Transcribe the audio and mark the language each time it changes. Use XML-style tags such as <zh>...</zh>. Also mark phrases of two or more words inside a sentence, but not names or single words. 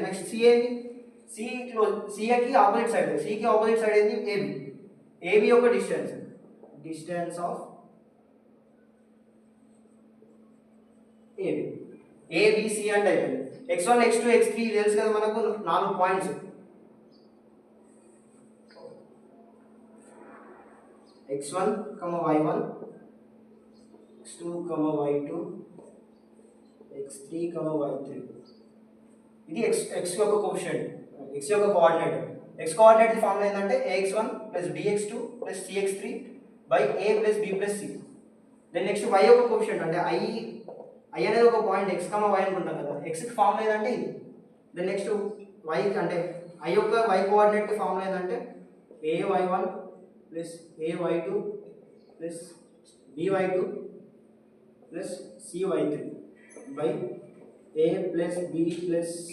<te>నెక్స్ట్ సి ఏంది, సికి ఆపోజిట్ సైడ్, సికి ఆపోజిట్ సైడ్ ఏంది ఏబి యొక్క</te> <en>distance of ABC</en> <te>అంటే అయిపోయింది. x1 x2 x3 తెలుసు కదా మనకు 4 పాయింట్స్. x1, y1, x2, y2, x3, y3. ఇది x యొక్క కోఎఫిషియంట్, x యొక్క కోఆర్డినేట్. x</te> <en>coordinate formula</en> <te>ఏంటంటే</te> <en>ax1 plus bx2 plus cx3 by a plus b plus c. then next</en> <te>y యొక్క కోఎఫిషియంట్ అంటే i అనేది ఒక పాయింట్ x, y అనుకుంటాం కదా, x కి ఫార్ములా ఏదంటే ఇది.</te> <en>then next</en> <te>y అంటే i యొక్క y</te> <en>coordinate formula</en> <te>ఏదంటే</te> <en>ay1 plus ay2 plus by2 plus cy3 by a plus b plus c.</en>